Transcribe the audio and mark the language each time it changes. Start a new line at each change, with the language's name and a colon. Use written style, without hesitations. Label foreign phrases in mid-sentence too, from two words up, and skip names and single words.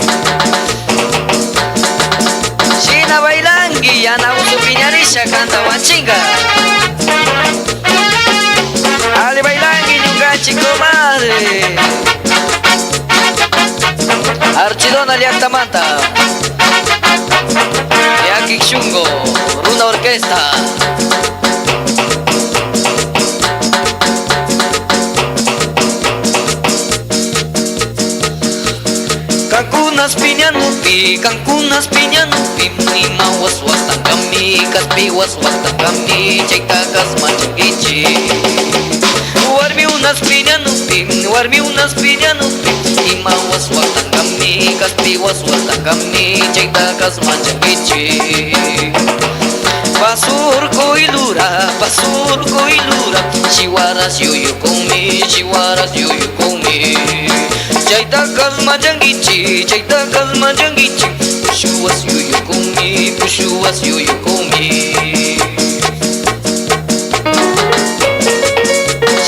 Quechua: Shina bailangi, yana usu piñarisha, canta wanchinga. Ali bailangi, ñungachi comadre. Archidona llaktamanta. Llakik Shunku,
Spanish: una orquesta.
Quechua: Kankunas piñanupi, ima was waktangami, kaspi was waktangami, chaitakas machangichi. Warmi unas piñanupi, ima was waktangami, kaspi was waktangami, chaitakas machangichi. Pasurco ilura, shiwaras yoyo kumi, chaitakas machangichi, pushuas yoyo kumi.